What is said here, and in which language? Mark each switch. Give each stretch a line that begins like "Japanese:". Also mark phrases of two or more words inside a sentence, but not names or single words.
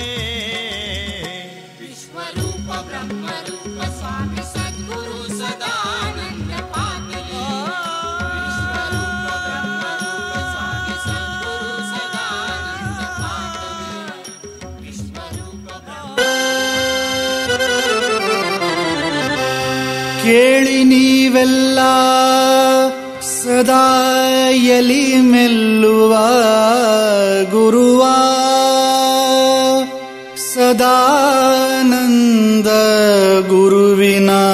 Marathi: विश्वरूप ब्रह्मरूप स्वामी सद्गुरु सदानंद पातले विश्वरूप ब्रह्मरूप स्वामी सद्गुरु सदानंद पातले विश्वरूप
Kannada: ಕೇಳಿ ನೀವೆಲ್ಲ ಸದಾ ಎಲಿ ಮೆಲ್ಲುವ ಗುರುವ ಸದಾನಂದ ಗುರುವಿನ